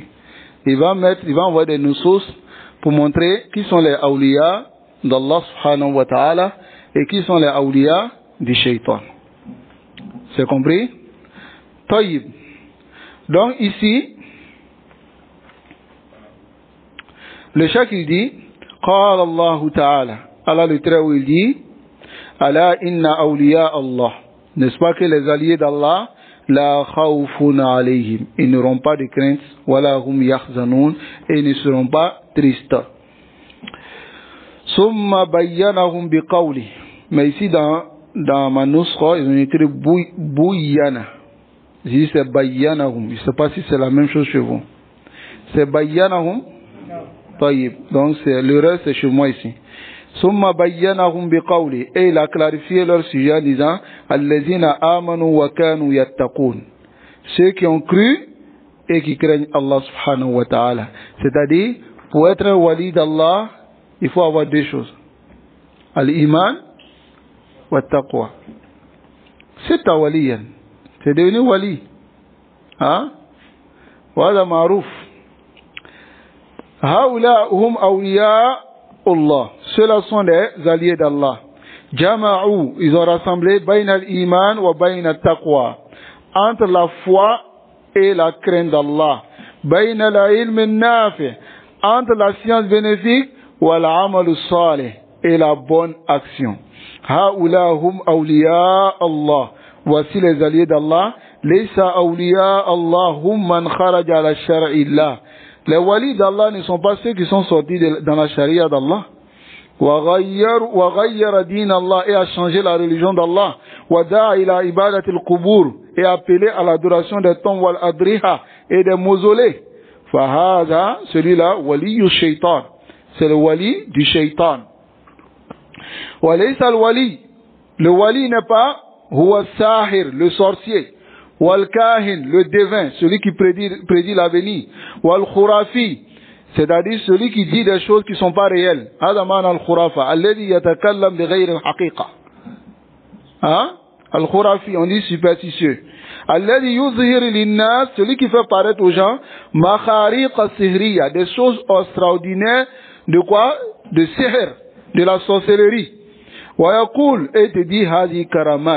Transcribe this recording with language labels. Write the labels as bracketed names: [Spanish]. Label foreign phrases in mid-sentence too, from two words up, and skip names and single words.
[French] Il va envoyer des nusus pour montrer qui sont les awliya d'Allah [Arabic] سبحانه وتعالى [French] et qui sont les awliya du shaitan. C'est compris? Donc ici, Le cheikh il dit, [Arabic] قال الله تعالى, [French] Allah le trait où il dit, [Arabic] ألا إن أولياء الله. [French] N'est-ce pas que les alliés d'Allah, [Arabic] لا خوف عليهم, [French] ils n'auront pas de crainte, [Arabic] ولا هم يحزنون, [French] et ils ne seront pas tristes. [Arabic] ثم بينهم بقوله. [French] Mais ici dans ma nuskha, ils ont écrit bouyyana. Ici c'est bayyanahum. Je ne sais pas si c'est la même chose chez vous. C'est bayyanahum. Taïb. Donc l'erreur c'est chez moi ici. [Arabic] ثم بينهم بقوله. [French] Et il a clarifié leur sujet en disant [Arabic] الذين آمنوا وكانوا يتقون. [French] Ceux qui ont cru et qui craignent Allah [Arabic] سبحانه وتعالى. [French] C'est-à-dire, pour être un wali d'Allah, il faut avoir deux choses. [Arabic] الإيمان وتقوى. [French] C'est ta waliyan. C'est devenu wali. Hein? Voilà marouf. [Arabic] هؤلاء هم أولياء الله. [French] Ceux-là sont les alliés d'Allah. [Arabic] جمعوا, [French] ils ont rassemblé [Arabic] بين الإيمان وبين التقوى. [French] Entre la foi et la crainte d'Allah. [Arabic] بين العلم النافع. [French] Entre la science bénéfique [Arabic] والعمل صالح. [French] Et la bonne action. [Arabic] هؤلاء هم أولياء الله. [French] Voici les alliés d'Allah. [Arabic] ليس أولياء الله هم من خرج على شرع الله. [French] Les walis d'Allah ne sont pas ceux qui sont sortis dans la charia d'Allah. [Arabic] وغير دين الله, [French] et a changé la religion d'Allah. [Arabic] ودعا إلى عبادة القبور, [French] et a appelé à l'adoration des tombes [Arabic] والأضرحة [French] et des mausolées. [Arabic] فهذا, celui-là, ولي الشيطان. [French] C'est le wali du shaitan. [Arabic] وليس الولي. [French] Le wali n'est pas [Arabic] هو ساحر, [French] le sorcier. [Arabic] والكاهن, [French] le devin, celui qui prédit l'avenir. [Arabic] والخرافي, [French] c'est-à-dire celui qui dit des choses qui ne sont pas réelles. [Arabic] هذا معنى الخرافة، الذي يتكلم بغير الحقيقة. [French] Hein? [Arabic] الخرافي, [French] on dit superstitieux. [Arabic] الذي يظهر للناس, [French] celui qui fait paraître aux gens [Arabic] مخاريق السحرية, [French] des choses extraordinaires de quoi? De sihr, de la sorcellerie. [Arabic] ويقول, [French] et te dit [Arabic] هذه كرامات.